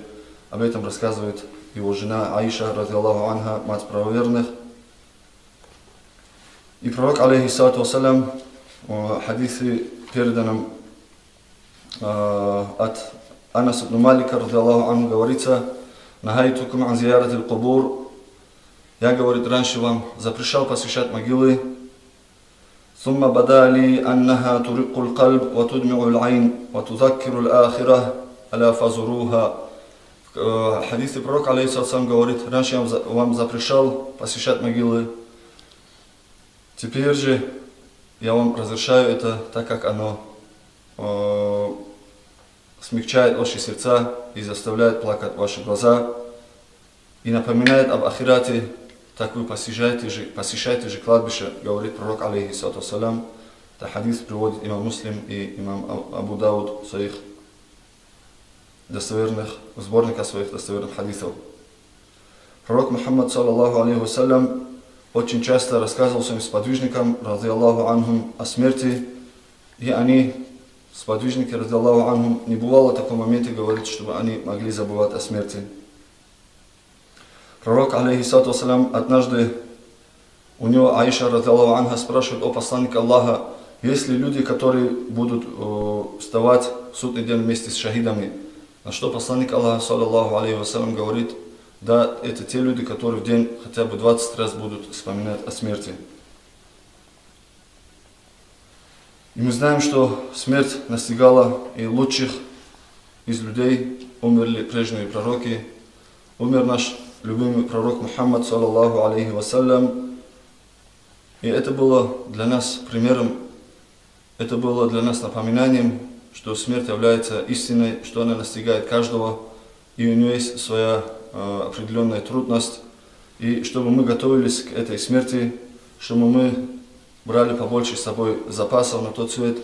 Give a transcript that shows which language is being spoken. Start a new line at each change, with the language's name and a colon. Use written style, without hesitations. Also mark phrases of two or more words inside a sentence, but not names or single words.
Russian: Об этом рассказывает его жена Аиша,
Arabic: رضي الله عنها,
Russian: мать правоверных. И пророк,
Arabic: عليه الصلاة والسلام,
Russian: в хадисе, переданном от Анаса ибн Малика,
Arabic: رضي الله عنه,
Russian: говорится:
Arabic: «نهيتكم عن زيارة القبور».
Russian: Я, говорит, раньше вам запрещал посещать могилы.
Arabic: ثم بدا لي أنها ترق القلب وتدمع العين وتذكر الآخرة ألا فزوروها.
Russian: В хадисе пророк, алейхиссалам, говорит: раньше я вам запрещал посещать могилы, теперь же я вам разрешаю это, так как оно смягчает ваши сердца и заставляет плакать ваши глаза и напоминает об ахирате. Так вы посещайте же кладбище, говорит пророк,
Arabic: عليه الصلاة والسلام.
Russian: Это хадис приводит имам Муслим и имам Абу Дауд в своих сборниках своих достоверных хадисов. Пророк Мухаммад,
Arabic: صلى الله عليه وسلم,
Russian: очень часто рассказывал своим сподвижникам,
Arabic: رضي الله عنهم,
Russian: о смерти, и они, сподвижники,
Arabic: رضي الله عنهم,
Russian: не бывало такого момента, говорит, чтобы они могли забывать о смерти. Пророк,
Arabic: عليه الصلاة والسلام,
Russian: однажды у него Аиша,
Arabic: رضي الله عنها,
Russian: спрашивает: о посланник Аллаха, есть ли люди, которые будут вставать в судный день вместе с шахидами? На что посланник Аллаха,
Arabic: صلى الله عليه وسلم,
Russian: говорит: да, это те люди, которые в день хотя бы 20 раз будут вспоминать о смерти. И мы знаем, что смерть настигала и лучших из людей, умерли прежние пророки, умер наш любимый пророк Мухаммад,
Arabic: صلى الله عليه وسلم.
Russian: И это было для нас примером, это было для нас напоминанием, что смерть является истиной, что она настигает каждого, и у нее есть своя определенная трудность. И чтобы мы готовились к этой смерти, чтобы мы брали побольше с собой запасов на тот свет.